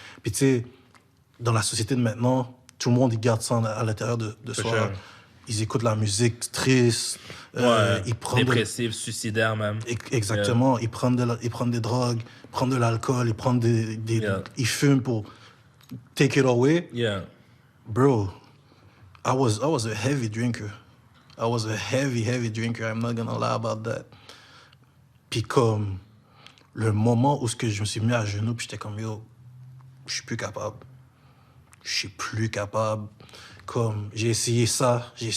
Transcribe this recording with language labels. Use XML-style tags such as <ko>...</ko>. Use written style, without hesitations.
<fr>Puis tu sais, dans la société de maintenant, tout le monde, il garde ça à l'intérieur de soi.</fr> <en>Sure.</en> <fr>Ils écoutent la musique triste. Ils prennent dépressif, suicidaire même. Exactement. Ils prennent des drogues, ils prennent de l'alcool, ils prennent ils fument pour</fr> <en>take it away. Yeah. Bro, I was a heavy drinker. I was a heavy drinker. I'm not gonna lie about that.</en> <fr>Puis comme le moment où je me suis mis à genoux, puis j'étais comme yo, je suis plus capable. Je suis plus capable. Comme j'ai essayé ça.</fr>